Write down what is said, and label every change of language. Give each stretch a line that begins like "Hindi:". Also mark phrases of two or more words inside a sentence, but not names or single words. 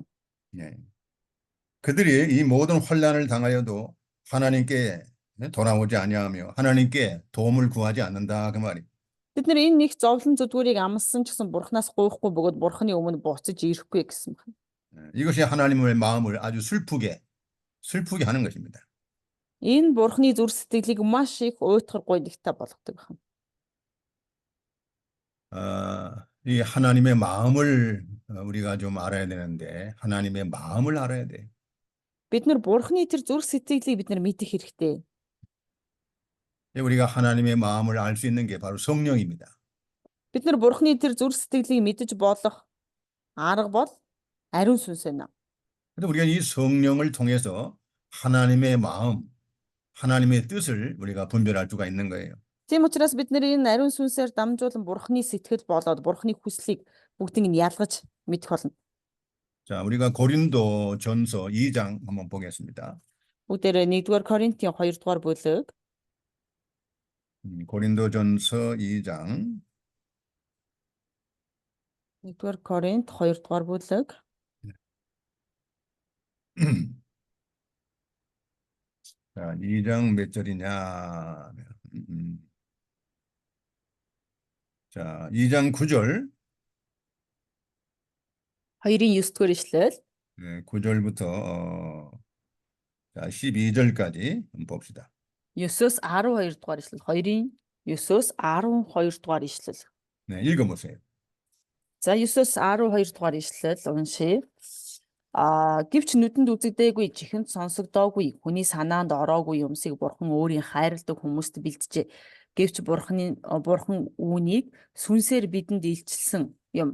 Korean: 예. 그들이 이 모든 환난을 당하여도 하나님께 돌아오지 아니하며 하나님께 도움을 구하지 않는다 그 말이.
Mongolian: Бид нар энэ нэг зовлон зүдгүүрийг амссан ч гэсэн Бурханаас гуйхгүй бөгөөд Бурханы өмнө буцаж ирэхгүй гэсэн байна.
Korean: 이것이 하나님의 마음을 아주 슬프게 하는 것입니다.
Mongolian: Энэ Бурханы зүрх сэтгэлийг маш их уйтгар гуйдагтай болгодог байна.
Korean: 이 하나님의 마음을 우리가 좀 알아야 되는데 하나님의 마음을 알아야 돼.
Mongolian: Бид нар Бурханы тэр зүрх сэтгэлийг бид нар мэдэх хэрэгтэй.
Korean: 우리가 하나님의 마음을 알 수 있는 게 바로 성령입니다.
Mongolian: Бид нар Бурханы тэр зүрх сэтгэлийг мэдэж болох арга бол ариун сүнс байна.
Korean: 근데 우리가 이 성령을 통해서 하나님의 마음, 하나님의 뜻을 우리가 분별할 수가 있는 거예요.
Mongolian: Тийм учраас бид нар энэ ариун сүнсээр дамжуулан Бурханы сэтгэл болоод Бурханы хүслийг бүгдийг нь ялгаж мэдэх болно.
Korean: 자, 우리가 고린도 전서 2장 한번 보겠습니다.
Mongolian: Бүгдээрээ 1-р Коринтын 2-р бүлэг.
Korean: 고린도 전서 2장
Mongolian: 1-р Коринт 2-р бүлэг.
Korean: 자, 2장 몇 절이냐? 자, 2장 9절.
Mongolian: 2-ын 9-р ишлэл.
Korean: 9절부터 자, 12절까지 한번 봅시다.
Mongolian: 9-өөс 12-р ишлэл. 2-ын 9-өөс 12-р ишлэл.
Korean: 네, 읽어보세요.
Mongolian: За 9-өөс 12-р ишлэл уншия. Гэвч нүдэнд үзэгдээгүй, чихэнд сонсогдоогүй, хүний санаанд ороогүй юмсыг Бурхан өөрийн хайрладаг хүмүүст бэлджээ. Гэвч Бурхан үүнийг сүнсээр бидэнд илчилсэн юм.